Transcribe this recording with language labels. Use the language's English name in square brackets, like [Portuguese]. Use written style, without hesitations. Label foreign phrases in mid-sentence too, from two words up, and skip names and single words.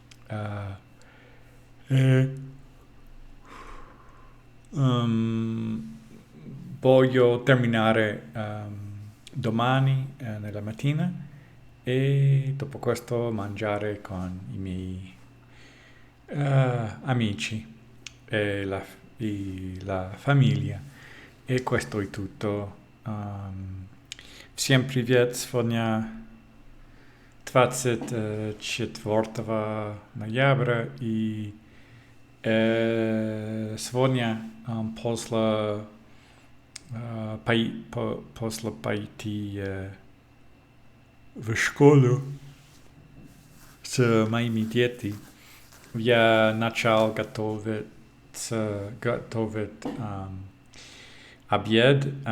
[Italian] E, um, voglio terminare domani nella mattina e dopo questo mangiare con i miei amici e la famiglia. E questo è tutto. [Russian] Всем привет! Сегодня 24 ноября и сегодня после пойти в школу с моими детьми я начал готовить обед